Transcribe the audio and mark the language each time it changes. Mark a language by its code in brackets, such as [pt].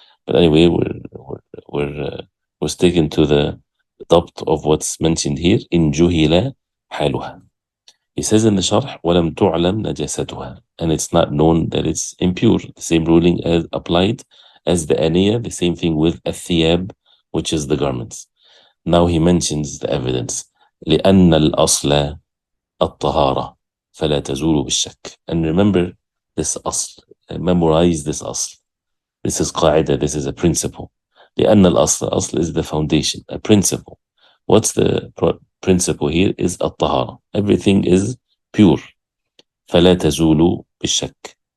[en] But anyway, we're sticking to the dabt of what's mentioned here, in juhila haluha. He says in the sharh, [ar] وَلَمْ تُعْلَمْ نَجَاسَتُهَا, [en] and it's not known that it's impure. The same ruling as applied as the aniyah, the same thing with الثياب, which is the garments. Now he mentions the evidence. [ar] لأن الأصل الطهارة فلا تزول بالشك. [en] And remember this asl, memorize this asl. This is qaida, this is a principle. [ar] لأن الأصل [en] is the foundation, a principle. What's the principle here? Is الطهارة. Everything is pure. [ar] فلا تزول بالشك.